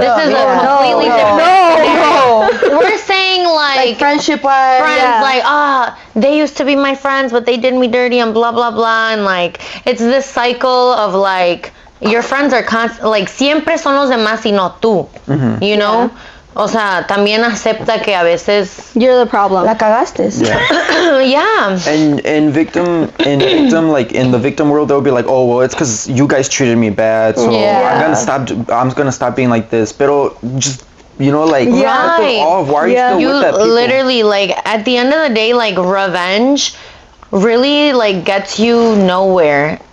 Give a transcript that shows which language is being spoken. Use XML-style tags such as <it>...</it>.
<en>This is a completely different. No. We're saying like friendship wise. Friends like, they used to be my friends, but they did me dirty and blah blah blah, and like it's this cycle of like your friends are like siempre son los demás y no tú. You know.</en> <es>O sea, también acepta que a veces</es> <en>you're the problem.</en> <es>La cagaste.</es> <en>yeah. And in like in the victim world, they'll be like, oh well, it's because you guys treated me bad, so I'm gonna stop being like this. Pero just like Right. why are you still You with that people? literally like at the end of the day, like revenge really like gets you nowhere.</en>